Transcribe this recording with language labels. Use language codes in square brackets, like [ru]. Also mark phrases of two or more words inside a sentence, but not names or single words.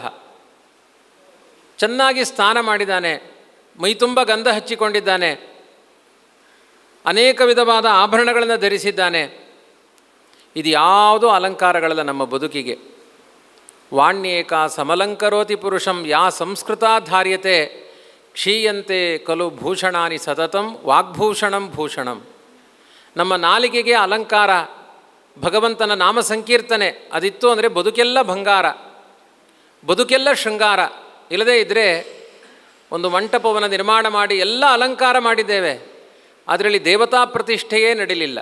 [kn] ಚೆನ್ನಾಗಿ ಸ್ನಾನ ಮಾಡಿದ್ದಾನೆ, ಮೈತುಂಬ ಗಂಧ ಹಚ್ಚಿಕೊಂಡಿದ್ದಾನೆ, ಅನೇಕ ವಿಧವಾದ ಆಭರಣಗಳನ್ನು ಧರಿಸಿದ್ದಾನೆ. ಇದು ಯಾವುದೂ ಅಲಂಕಾರಗಳಲ್ಲ ನಮ್ಮ ಬದುಕಿಗೆ. [sa] ವಾಣ್ಯೇಕ ಸಮಲಂಕರೋತಿ ಪುರುಷಂ ಯಾ ಸಂಸ್ಕೃತಾ ಧಾರ್ಯತೆ ಕ್ಷೀಯಂತೆ ಖಲು ಭೂಷಣಾನಿ ಸತತಂ ವಾಗ್ಭೂಷಣಂ ಭೂಷಣಂ. [kn] ನಮ್ಮ ನಾಲಿಗೆಗೆ ಅಲಂಕಾರ, ಭಗವಂತನ ನಾಮ ಸಂಕೀರ್ತನೆ ಅದಿತ್ತು ಅಂದರೆ ಬದುಕೆಲ್ಲ ಬಂಗಾರ, ಬದುಕೆಲ್ಲ ಶೃಂಗಾರ. ಇಲ್ಲದೇ ಇದ್ದರೆ ಒಂದು ಮಂಟಪವನ್ನು ನಿರ್ಮಾಣ ಮಾಡಿ ಎಲ್ಲ ಅಲಂಕಾರ ಮಾಡಿದ್ದೇವೆ, ಅದರಲ್ಲಿ ದೇವತಾ ಪ್ರತಿಷ್ಠೆಯೇ ನಡೀಲಿಲ್ಲ.